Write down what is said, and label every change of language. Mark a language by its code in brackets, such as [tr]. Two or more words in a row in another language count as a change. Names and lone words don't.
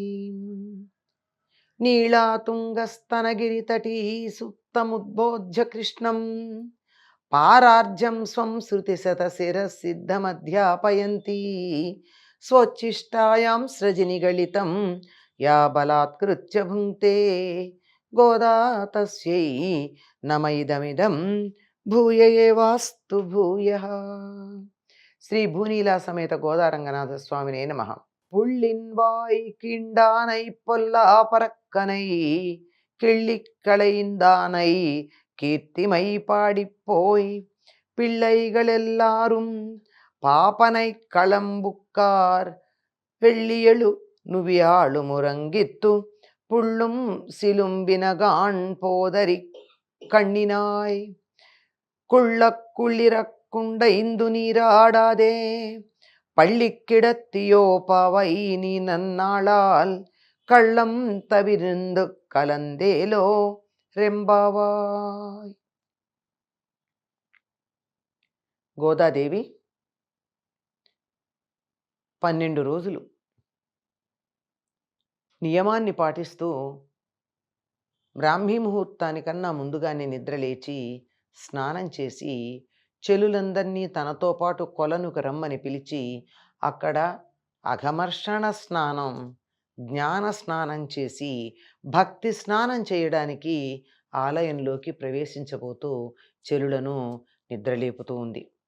[sa] నీళాతుంగస్తనగిరితటీ సుప్తముద్బోధ్య కృష్ణం పారార్జం స్వం శృతిశతశిరసిద్ధమధ్యాపయంతి స్వోచ్ఛిష్టాయాం సృజనిగళితం యా బలాత్కృత్య భుంక్తే గోదా తస్యై నమైదమిదం భూయ ఏవాస్తు భూయః. శ్రీ భూనీలా సమేత గోదారంగనాథ స్వామినే నమః. [ta] புள்ளின்வாய் கிண்டானை பொல்லாபரக்கனை கிள்ளிக்களைந்தானை கீர்த்திமை பாடிப்போய் பிள்ளைகள் எல்லாரும் பாப்பனை களம்புக்கார் வெள்ளியழு நுவியாழு முரங்கித்து புள்ளும் சிலும்பினகான் போதரி கண்ணினாய் குள்ளிறக்குண்டைந்து நீராடாதே பள்ளிக்கிடத்தியோ பாவை நீ நன்னாளால் கள்ளம் தவிர்ந்து கலந்தேலோ రెంబావాయ్. [te] గోదాదేవి 12 రోజులు నియమాన్ని పాటిస్తూ బ్రాహ్మీ ముహూర్తానికన్నా ముందుగానే నిద్రలేచి స్నానం చేసి చెలులందరినీ తనతో పాటు కొలనుకు రమ్మని పిలిచి అక్కడ అఘమర్షణ స్నానం, జ్ఞాన స్నానం చేసి భక్తి స్నానం చేయడానికి ఆలయంలోకి ప్రవేశించబోతూ చెలులను నిద్రలేపుతూ ఉంది.